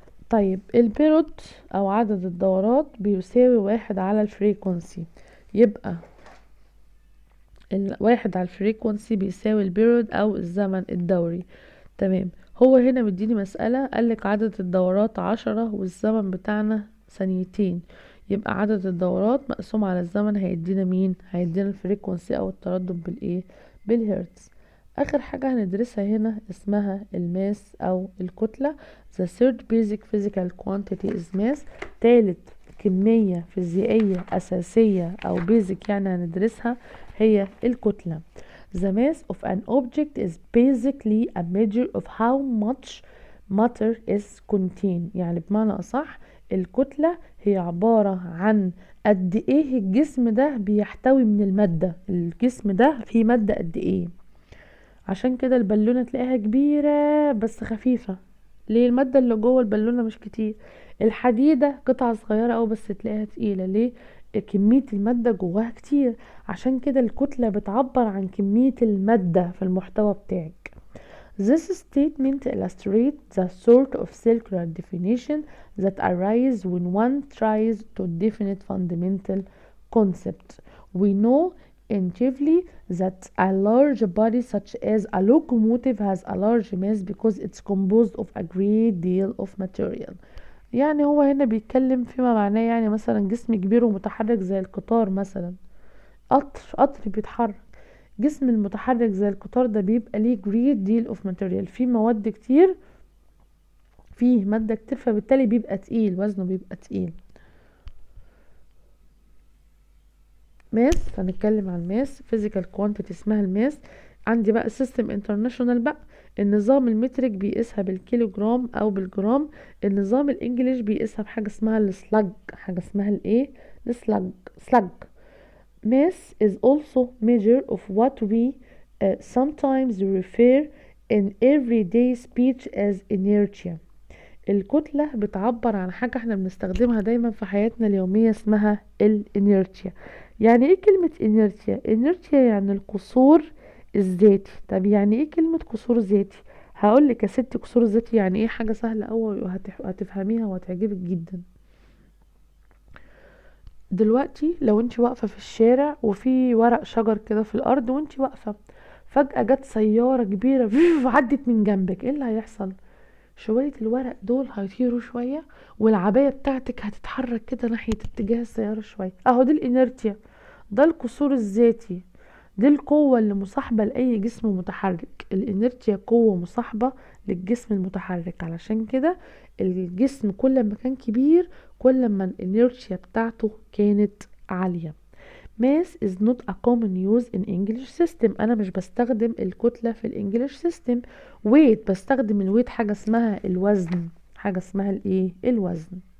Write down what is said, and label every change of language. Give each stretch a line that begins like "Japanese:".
Arabic: طيب البيرود او عدد الدورات بيساوي 1 على الفريكونسي، يبقى الواحد على الفريكونسي بيساوي البيرود او الزمن الدوري. تمام. هو هنا مديني مسألة قالك عدد الدورات 10 والزمن بتاعنا ثانيتين، يبقى عدد الدورات مقسوم على الزمن هيدينا مين؟ هيدينا الفريكونسي او التردد بالايه؟ بالهرتز. اخر حاجة هندرسها هنا اسمها الماس او الكتلة.
English: the third basic physical quantity is mass.
Arabic: تالت كمية فيزيائية اساسية او basic يعني هندرسها هي الكتلة.
English: The mass of an object is basically a measure of how much matter is contained.
Arabic: يعني بمعنى أصح الكتلة هي عبارة عن قد ايه الجسم ده بيحتوي من المادة، الجسم ده فيه مادة قد ايه. عشان كده البالونة تلاقيها كبيرة بس خفيفة، ليه؟ المادة اللي جوه البالونة مش كتير. الحديدة قطعة صغيرة أوي بس تلاقيها تقيلة، ليه؟ كمية المادة جواها كتير. عشان كده الكتلة بتعبر عن كمية المادة في المحتوى بتاعك.
English: This statement illustrates the sort of circular definition that arise when one tries to define fundamental concept. We know intuitively that a large body such as a locomotive has a large mass because it's composed of a great deal of material.
Arabic: يعني هو هنا بيتكلم فيما معناه يعني مثلا جسم كبير ومتحرك زي القطار مثلا، قطر بيتحرك، جسم المتحرك زي القطار ده بيبقى ليه
English: great deal of material،
Arabic: فيه مواد كتير، فيه مادة كتير، فبالتالي بيبقى تقيل، وزنه بيبقى تقيل. ماس، هنتكلم عن الماس physical quantity اسمها الماس. عندي بقى سيستم انترناشونال بقى، النظام المترك بيقيسها بالكيلوجرام او بالجرام، النظام الانجليش بيقيسها بحاجه اسمها السلاج، حاجه اسمها الايه؟ السلاج.
English: Mass is also measure of what we sometimes refer in everyday speech as inertia.
Arabic: الكتلة بتعبر عن حاجة احنا بنستخدمها دايما في حياتنا اليومية اسمها الانيرتيا. يعني ايه كلمة انيرتيا؟ انيرتيا يعني القصور الذاتي. طب يعني ايه كلمة قصور ذاتي؟ هقولك يا ستي قصور ذاتي يعني ايه، حاجة سهلة اوي وهتفهميها وهتعجبك جدا. دلوقتي لو انت واقفة في الشارع وفي ورق شجر كده في الارض وانت واقفة، فجأة جت سيارة كبيرة عدت من جنبك، ايه اللي هيحصل؟ شوية الورق دول هيطيروا شوية، والعباية بتاعتك هتتحرك كده ناحية اتجاه السيارة شوية. اهو دي الانرتيا، ده القصور الذاتي، دي القوة اللي مصاحبة لأي جسم متحرك. الانرتيا قوة مصاحبة للجسم المتحرك، علشان كده الجسم كل ما كان كبير كل ما الانرتيا بتاعته كانت عالية.
English: Mass is not a common use in English system.
Arabic: انا مش بستخدم الكتلة في الانجليش سيستم. weight بستخدم الويت حاجة اسمها الوزن، حاجة اسمها الايه؟ الوزن.